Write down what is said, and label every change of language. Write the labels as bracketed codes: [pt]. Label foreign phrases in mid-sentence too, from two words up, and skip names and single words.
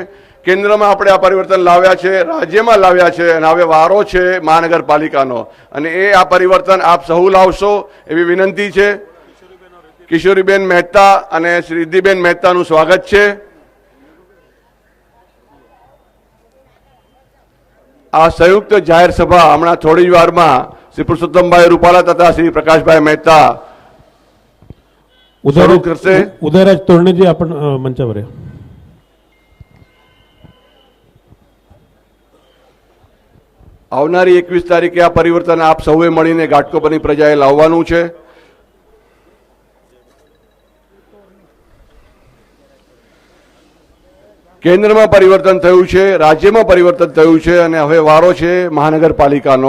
[gu] કેન્દ્રમાં આપણે આ પરિવર્તન લાવ્યા છે, રાજ્યમાં લાવ્યા છે અને હવે વારો છે મહાનગરપાલિકાનો અને એ આ પરિવર્તન આપ સહુ લાવશો એવી વિનંતી છે. કિશોરીબેન મહેતા અને શ્રી રિદ્ધિબેન મહેતાનું સ્વાગત છે. આ સંયુક્ત જાહેર સભા હમણાં થોડી જ વારમાં श्री पुरुषोत्तमभाई रूपाला तथा श्री प्रकाशभाई मेहता શરૂ કરશે. [mr] उदयराज तोरणीजी आपण मंचावर. [gu] આવનારી 21 તારીખે આ પરિવર્તન આપ સૌએ મળીને ઘાટકોપરની પ્રજાએ લાવવાનું છે. કેન્દ્રમાં પરિવર્તન થયું છે, રાજ્યમાં પરિવર્તન થયું છે અને હવે વારો છે મહાનગરપાલિકાનો.